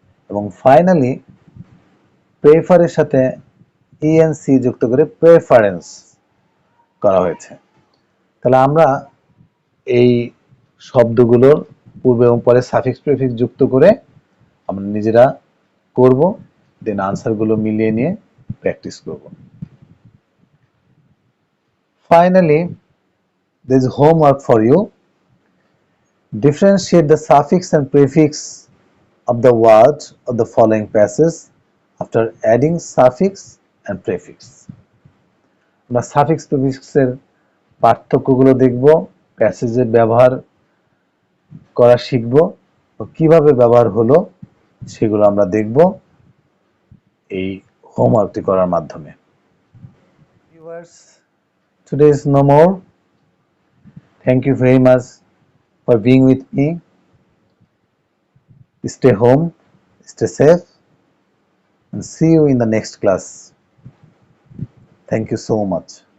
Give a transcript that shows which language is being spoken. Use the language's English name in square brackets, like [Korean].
[Bangla] এবং ফাইনালি প্রেফারের সাথে ইএনসি যুক্ত করে প্রেফারেন্স করা হয়েছে। তাহলে আমরা এই শব্দগুলোর পূর্বে এবং পরে সাফিক্স প্রিফিক্স যুক্ত করে আমরা নিজেরা করব, দেন আনসারগুলো মিলিয়ে নিয়ে প্র্যাকটিস করব। [English] Finally, there is homework for you. Differentiate the suffix and prefix of the word of the following passage after adding suffix and prefix. [Bangla] আমরা সাফিক্স প্রিফিক্সের পার্থক্যগুলো দেখব, প্যাসেজে ব্যবহার করা শিখব, কিভাবে ব্যবহার হলো সেগুলো আমরা দেখব এই হোমওয়ার্কটি করার মাধ্যমে। [English] Viewers, today is no more. Thank you very much for being with me. Stay home, stay safe, and see you in the next class. Thank you so much.